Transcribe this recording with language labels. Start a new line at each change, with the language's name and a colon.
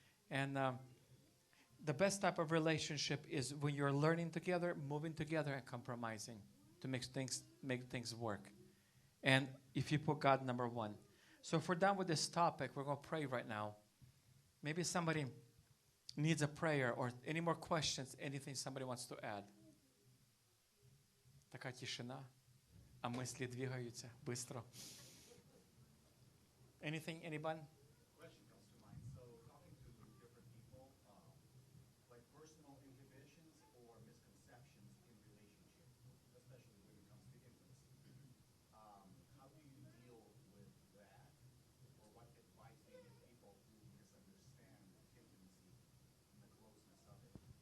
English: And the best type of relationship is when you're learning together, moving together, and compromising to make things work. And if you put God number one. So if we're done with this topic, we're going to pray right now. Maybe somebody needs a prayer or any more questions, anything somebody wants to add.
Russian: Такая тишина, а мысли двигаются быстро.
English: Anything, anyone? Question comes to mind. So talking to different people, like personal inhibitions or misconceptions in relationship, especially when it comes to intimacy. How do you deal with that? Or what advice do you give people who misunderstand intimacy and the closeness of it?